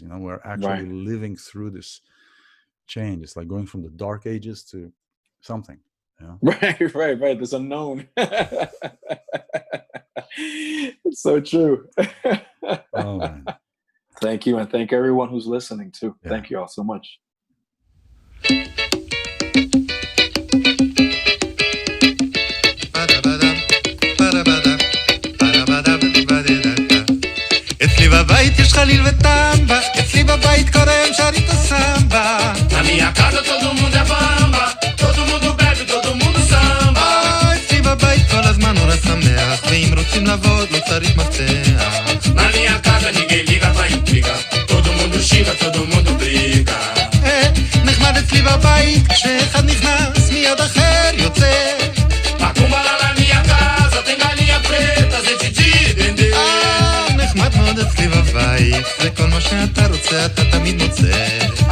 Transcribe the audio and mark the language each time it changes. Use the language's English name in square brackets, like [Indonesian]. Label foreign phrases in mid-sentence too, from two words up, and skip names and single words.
[English] We're actually living through this change. It's like going from the dark ages to something. Right. This unknown. It's so true. Oh, man. Thank you, and thank everyone who's listening too. Yeah. Thank you all so much. [Hebrew] אצלי בבית יש חליל וטמבה, אצלי בבית כל היום שרים את הסמבה. [Portuguese] Na minha casa todo mundo é bamba, todo mundo bebe, todo mundo samba. [Hebrew] אצלי בבית כל הזמן נורא שמח, ואם רוצים לעבוד לא צריך מפתח. [Portuguese] Na minha casa ninguém liga pra intriga, todo mundo xinga, todo mundo briga. [Hebrew] נחמד אצלי בבית, כשאחד נכנס מיד אחר יוצא. [Portuguese] Macumba lá na minha casa, tem galinha preta, gente de dendê. [Hebrew] נחמד מאוד אצלי בבית, זה כל מה שאתה רוצה אתה תמיד מוצא.